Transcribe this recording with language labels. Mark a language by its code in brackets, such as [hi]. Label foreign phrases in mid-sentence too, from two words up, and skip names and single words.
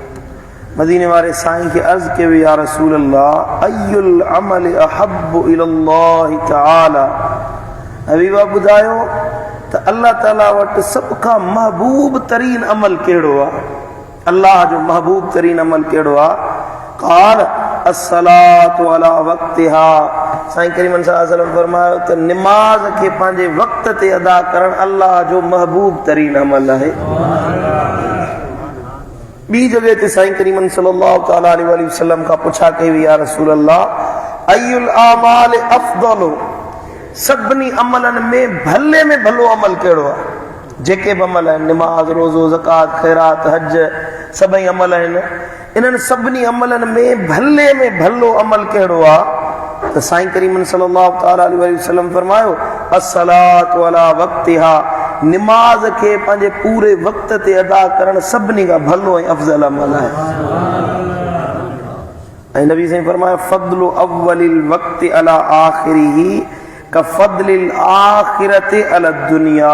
[sd] मदीने वारे साईं खे अर्ज़ कयो, [ar] يا رسول الله، أي العمل أحب إلى الله تعالى. [sd] हबीबा ॿुधायो त अल्लाह ताला वटि सभ खां महबूब तरीन अमल कहिड़ो आहे? अल्लाह जो महबूब तरीन अमल कहिड़ो आहे? [ar] قال الصلاة على وقتها. [sd] साईं करीम [ar] صلى الله عليه وسلم [sd] फरमायो त नमाज खे पंहिंजे वक़्त ते अदा करण अल्लाह जो महबूब तरीन अमल आहे। ॿी जगह ते साईं करीम [ar] صلى الله تعالى عليه وسلم [sd] खां पुछा कई हुई, [ar] يا رسول الله، أي الأعمال أفضل, [sd] सभिनी अमलनि में भलो अमल कहिड़ो आहे? जेके बि अमल आहिनि, नमाज, रोज़ो, ज़कात, ख़ैरात, हज, सभई अमल आहिनि, इन्हनि सभिनी अमलनि में भलो अमल कहिड़ो आहे? त साईं करीम [ar] صلى الله تعالى عليه وسلم [sd] फरमायो, [ar] الصلاة على وقتها, [sd] नमाज खे पंहिंजे पूरे वक़्त ते अदा करण सभिनी खां भलो ऐं अफ़ज़ल अमल आहे। ऐं नबी साईं फरमायो, [ar] فضل أول الوقت على آخره كفضل الآخرة على الدنيا.